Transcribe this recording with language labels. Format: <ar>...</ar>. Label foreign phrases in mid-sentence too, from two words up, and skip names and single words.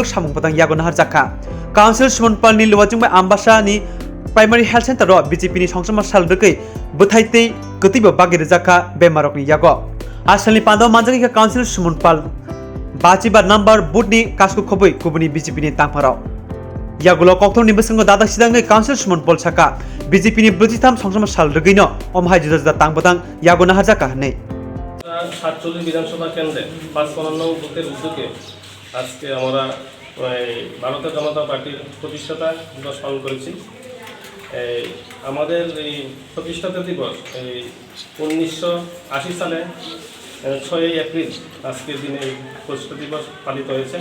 <trp>Samung Patang Yagon Harjaka Councillor Sumonpal ni Lewajingbai Ambasa ni Primary Health Center ro BJP ni Songsamar Sal Rokei Buthaitei Ketiba Bagir Jaka Bemarok ni Yago Asalni Pando Manjaki ka Councillor Sumonpal Bachiba number Budni Kasku Khoboi Kubuni BJP ni Tangparao Yagulo Kokthong ni Besango Dada Sidangai Councillor Sumonpal Saka BJP ni Brititam Songsamar Sal Rogino Omhai Juda Tangbatang Yagona Harjaka nei</trp> <bn>47 বিধানসভা কেন্দ্রে ৫৫ বুথের উদ্যোগে আজকে আমরা ভারতীয় জনতা পার্টির প্রতিষ্ঠাতা দিবস পালন করেছি। আমাদের এই প্রতিষ্ঠাতা দিবস 1980 সালে 6 এপ্রিল আজকের দিনে প্রতিষ্ঠাতা দিবস পালিত হয়েছে।</bn>